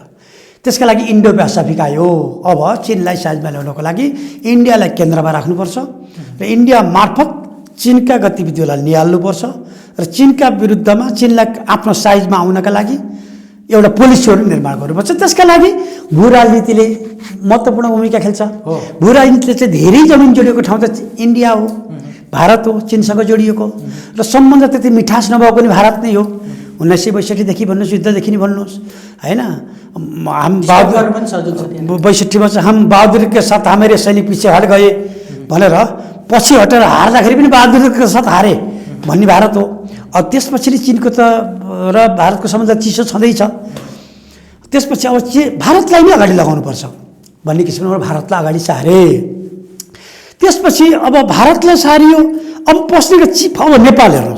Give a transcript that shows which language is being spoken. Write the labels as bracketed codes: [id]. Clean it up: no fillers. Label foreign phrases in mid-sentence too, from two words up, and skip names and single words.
[ne] त्यसका लागि इन्डो पेसिफिक आयो। अब चीनलाई साइजमा ल्याउनको लागि इन्डियालाई केन्द्रमा राख्नुपर्छ र इन्डिया मार्फत चीनका गतिविधिहरूलाई निहाल्नुपर्छ र चीनका विरुद्धमा चीनलाई आफ्नो साइजमा आउनका लागि एउटा पोलिसीहरू निर्माण गर्नुपर्छ। त्यसका लागि भू राजनीतिले महत्त्वपूर्ण भूमिका खेल्छ। भू राजनीतिले चाहिँ धेरै जमिन जोडिएको ठाउँ त इन्डिया हो, भारत हो, चीनसँग जोडिएको र सम्बन्ध त्यति मिठास नभएको नि भारत नै हो। 1962देखि भन्नुहोस्, युद्धदेखि नै भन्नुहोस् होइन। [hi] हम 62 में हम बहादुर के साथ हमारे सैनिक पीछे हट गए [ne] भनेर पछि हटेर हार्दाखेरि पनि बहादुरको साथ हारे भन्ने भारत हो। अब त्यसपछि चीनको त र भारतको सम्बन्ध चिसो छँदैछ। त्यसपछि अब भारतलाई नै अगाडि लगाउनुपर्छ भन्ने किसिमबाट भारतलाई अगाडि सारे। त्यसपछि अब भारतलाई सारियो, अब पछिको चिप अब नेपाल हेर्नुहोस्।